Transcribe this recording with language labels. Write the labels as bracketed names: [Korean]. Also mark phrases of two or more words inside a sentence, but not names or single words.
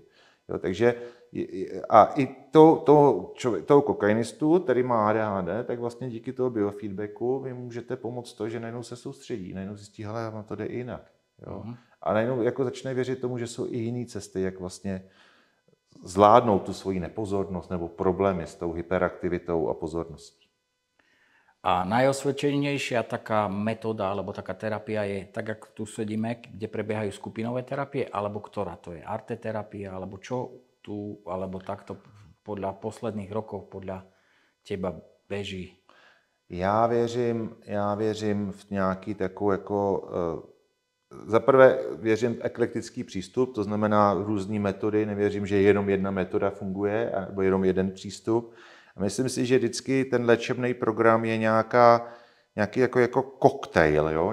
[Czech] Jo, takže a i toho kokainistu, který má ADHD, tak vlastně díky toho biofeedbacku vy můžete pomoct to, že najednou se soustředí, najednou zjistí, hele, to jde i jinak. Jo. A najednou jako začne věřit tomu, že jsou i jiné cesty, jak vlastně zvládnout tu svoji nepozornost nebo problémy s tou hyperaktivitou a pozorností. [Slovak] A najosvedčenejšia taká metóda alebo taká terapia je tak, jak tu sedíme, kde prebiehajú skupinové terapie, alebo ktorá to je? Arteterapia, alebo čo tu, alebo takto podľa posledných rokov podľa teba beží? [Czech] Já věřím v nějaký takovou jako za prvé věřím v eklektický přístup, to znamená různé metody, nevěřím, že jenom jedna metoda funguje, nebo jenom jeden přístup. A myslím si, že vždycky ten léčebný program je nějaký jako koktejl, jo?